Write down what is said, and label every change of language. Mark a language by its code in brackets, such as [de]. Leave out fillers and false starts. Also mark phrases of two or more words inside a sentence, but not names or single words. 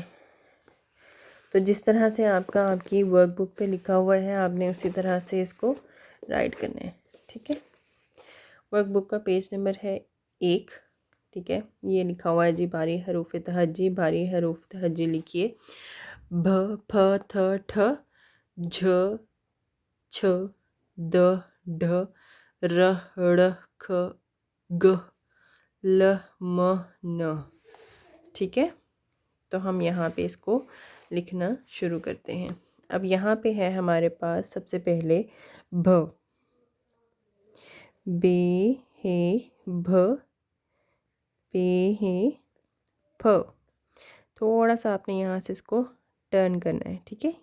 [ur] تو جس طرح سے آپ کی ورک بک پہ لکھا ہوا ہے آپ نے اسی طرح سے اس کو رائٹ کرنا ہے، ٹھیک ہے۔ ورک بک کا پیج نمبر ہے 1، ٹھیک ہے۔ یہ لکھا ہوا ہے جی بھاری حروف تہجی، بھاری حروف تہجی لکھیے، بھ پھ تھ ٹھ، جھ چھ، د ڈھ، ر ڑ کھ، گ ل م ن، ٹھیک ہے۔ تو ہم یہاں پہ اس کو لکھنا شروع کرتے ہیں۔ اب یہاں پہ ہے ہمارے پاس سب سے پہلے بھ، بے ہے بھ، پے ہے پھ، تھوڑا سا آپ نے یہاں سے اس کو ٹرن کرنا ہے، ٹھیک ہے۔